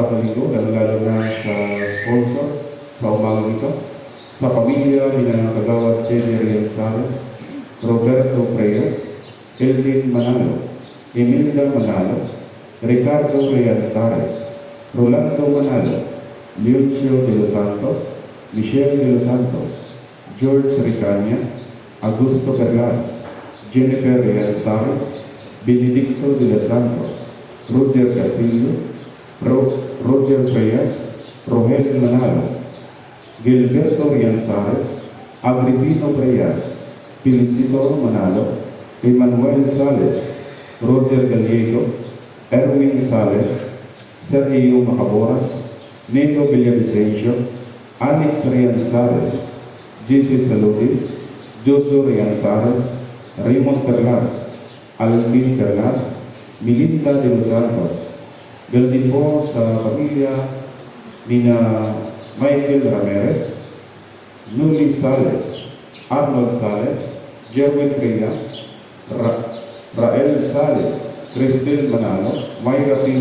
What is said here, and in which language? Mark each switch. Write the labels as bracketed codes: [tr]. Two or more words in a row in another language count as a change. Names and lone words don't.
[tl] na linggo, lalo-lalo na sa sponsor sa umagang ito, sa pamilya ni na Kagawad Jenny Rianzares, Roberto Reyes, Elvin Manalo, Emilda Manalo, Ricardo Rianzares, Rolando Manalo, Lucio de los Santos, Michelle de los Santos, George Ricania, Augusto Perlas, Jennifer Rianzares, Benedicto de los Santos, Roger Castillo, Roger Reyes, Rogelio Manalo, Gilberto Rianzares, Agripino Reyes, Felicito Manalo, Emmanuel Sales, Roger Gallego, Erwin Sales, Sergio Macaboras, Nito Villavicencio, Alex Rianzares, Jesus Salutis, Jojo Rianzares, Raymond Perlas, Alvin Perlas, Melinda de los Santos. Ganun din po sa pamilya ni Michael Ramirez, Nuli Sales, Arnold Sales, Jerwin Reyes, Rael Sales, Cristel Manalo, Mayra P.